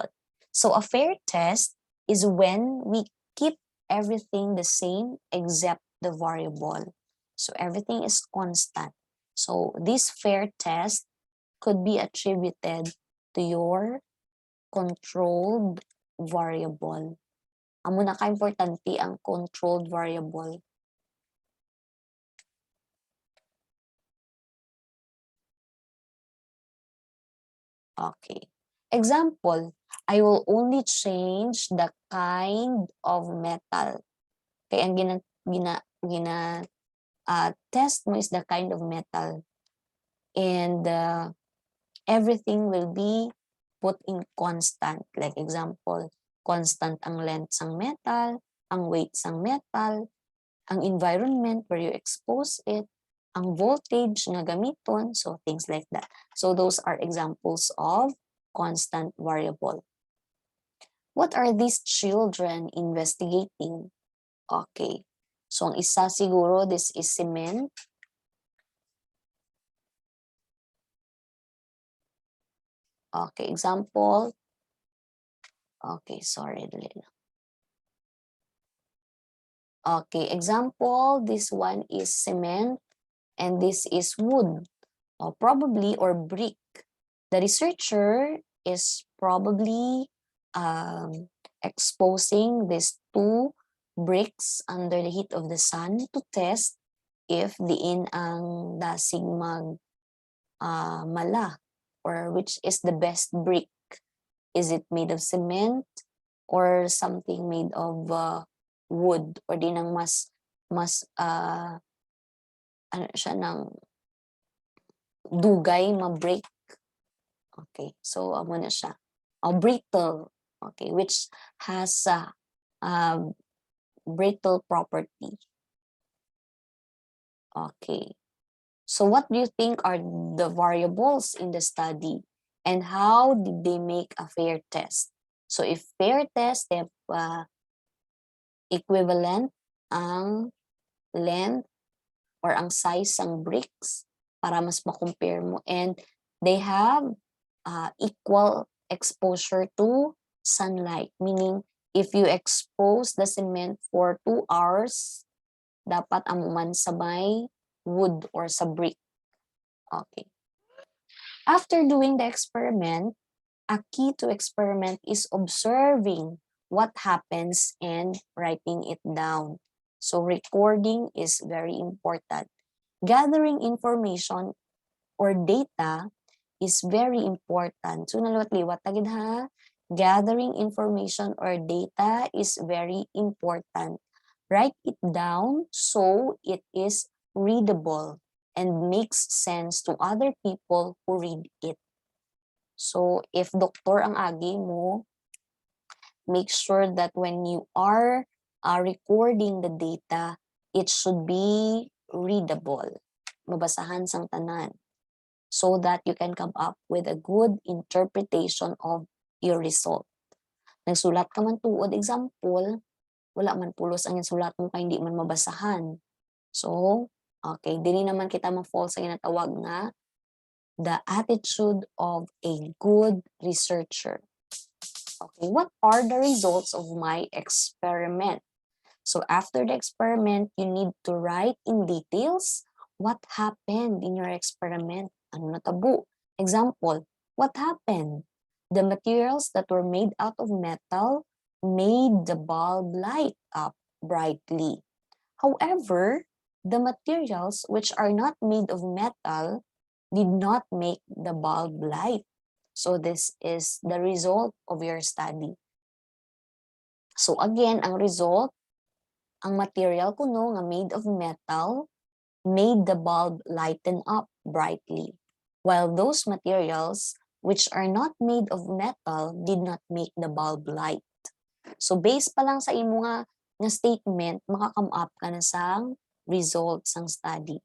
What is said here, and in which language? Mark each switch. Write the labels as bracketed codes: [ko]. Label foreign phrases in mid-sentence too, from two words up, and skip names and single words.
[en] So a fair test is when we keep everything the same except the variable. So everything is constant. So this fair test could be attributed to your controlled variable. [hil] Amo na ka-importante ang [en] controlled variable. Okay. Example, I will only change the kind of metal. Okay, ang test mo is the kind of metal. And everything will be put in constant. Like example, constant ang length ng metal, ang weight ng metal, ang environment where you expose it, [hil] ang voltage nga gamiton, [en] so things like that. So those are examples of constant variable. What are these children investigating? [hil] Okay. So ang isa siguro, [en] this is cement. Okay, example. Okay, sorry. Okay, example, this one is cement and this is wood, or probably, or brick. The researcher is probably exposing these two bricks under the heat of the sun to test if [hil] diin ang dasig mala, [en] or which is the best brick. Is it made of cement or something made of wood, or [hil] di nang mas ano siya ng dugay ma-break. Okay, so amo na siya. [en] Brittle, okay, which has brittle property. Okay, so what do you think are the variables in the study, and how did they make a fair test? So if fair test, they have equivalent ang length or ang size ng bricks [hil] para mas ma-compare mo, [en] and they have equal exposure to sunlight. Meaning, if you expose the cement for 2 hours, [hil] dapat amuman sa may wood or sa brick. [en] Okay. After doing the experiment, a key to experiment is observing what happens and writing it down. So recording is very important. Gathering information or data is very important. [hil] So naliwat-liwat tagid ha. [en] Gathering information or data is very important. Write it down so it is readable and makes sense to other people who read it. [hil] So if doktor ang agi mo, [en] make sure that when you are recording the data, it should be readable. [hil] Mabasahan sang tanan. [en] So that you can come up with a good interpretation of your result. [hil] Nagsulat ka man tuod example, wala man pulos ang sulat mo kay hindi man mabasahan. So, okay, dili naman kita ma-fall sa ginatawag nga [en] the attitude of a good researcher. Okay, what are the results of my experiment? So after the experiment, you need to write in details what happened in your experiment. [hil] Ano natabo? [en] Example, what happened? The materials that were made out of metal made the bulb light up brightly. However, the materials which are not made of metal did not make the bulb light. So this is the result of your study. So again, ang result, [hil] ang material kuno nga [en] made of metal made the bulb lighten up brightly, while those materials which are not made of metal did not make the bulb light. [hil] So based pa lang sa imo nga statement, maka-come up ka na sang result sang study.